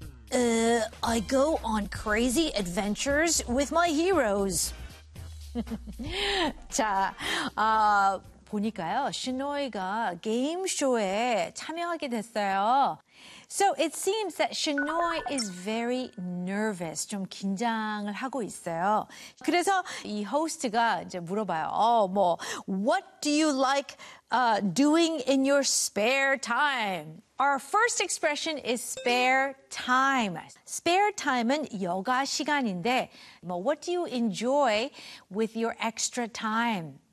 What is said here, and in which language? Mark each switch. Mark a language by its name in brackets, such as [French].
[English] I go on crazy adventures with my heroes. [Korean] 자, 보니까요, Shinoy가 게임쇼에 참여하게 됐어요. [English] So it seems that Shinoy is very nervous. [Korean] 좀 긴장을 하고 있어요. 그래서 이 호스트가 이제 물어봐요. [English] 뭐, what do you like doing in your spare time? Our first expression is spare time. Spare time은 [Korean] 여가 시간인데, [English] 뭐, what do you enjoy with your extra time?